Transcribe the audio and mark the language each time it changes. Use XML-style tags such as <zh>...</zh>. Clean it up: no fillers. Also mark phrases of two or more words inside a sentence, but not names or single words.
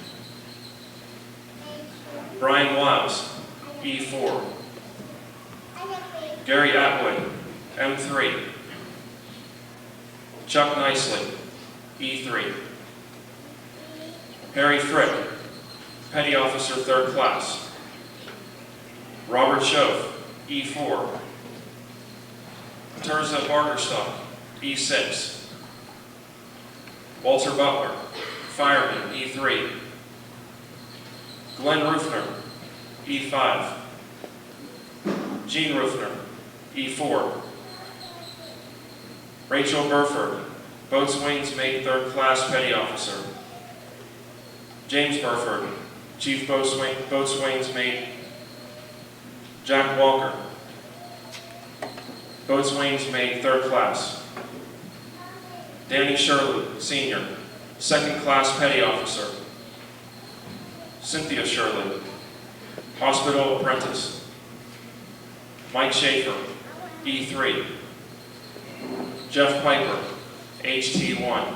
<en>Brian Wiles, E4. Gary Atwood, M3. Chuck Nicely, E3. Harry Frick, Petty Officer, 3rd Class. Robert Schoaf, E4. Terza Barkerstock, E6. Walter Butler, fireman, E3. Glenn Rufner, E5. Jean Rufner, E4. Rachel Burford, Boatswain's Mate 3rd Class Petty Officer. James Burford, Chief Boatswain's Mate. Jack Walker, Boatswain's Mate 3rd Class. Danny Shirley, Senior, 2nd Class Petty Officer. Cynthia Shirley, Hospital Apprentice. Mike Schaefer, E3. Jeff Piper, HT1.</en>